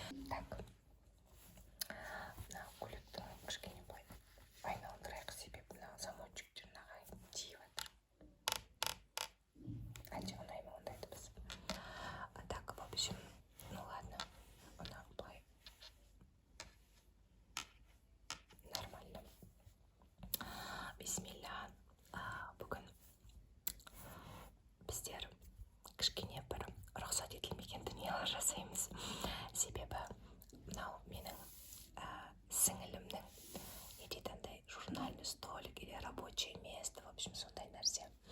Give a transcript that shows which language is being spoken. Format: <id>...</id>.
<kk>Так, мына көліктің кішкене былай айналдырайық, себебі мына замочектерін ағайын тиіп жатыр. Әлде ұнай ма ондай дыбыс?</kk> <ru>Так, в общем, ну ладно,</ru> <kk>мына былай</kk> <ru>нормально.</ru> <ar>Бисмилля.</ar> <kk>Бүгін біздер кішкене бір рұқсат етілмеген дүниелер жасаймыз. Себебі мынау менің сіңілімнің не дейді андай</kk> <ru>журнальный столик или рабочее место, в общем,</ru> <kk>сондай нәрсе.</kk>